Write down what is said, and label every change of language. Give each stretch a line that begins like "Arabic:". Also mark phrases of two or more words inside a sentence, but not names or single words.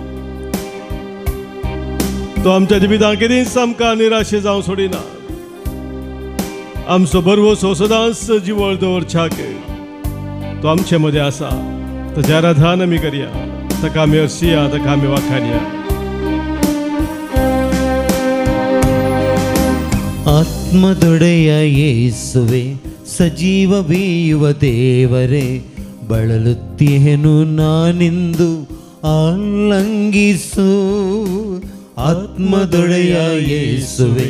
Konkani: तो आमच्या जिवितांत केदींच आमकां निराशे जावं सोडिना आमचो बरवसो सदांच जिवळ दवरच्याक तो आमचे मदें आसा ताचें आराधन आमी करया ताका आमी हरसिया ताका आमी वाखाणया
Kannada: ಆತ್ಮದೊಡೆಯ ಯೇಸುವೆ ಸಜೀವ ಬೀಯುವ ದೇವರೇ ಬಳಲುತ್ತಿಹೆನು ನಾನಿಂದು ಆಲಂಗಿಸು ಆತ್ಮದೊಡೆಯ ಯೇಸುವೆ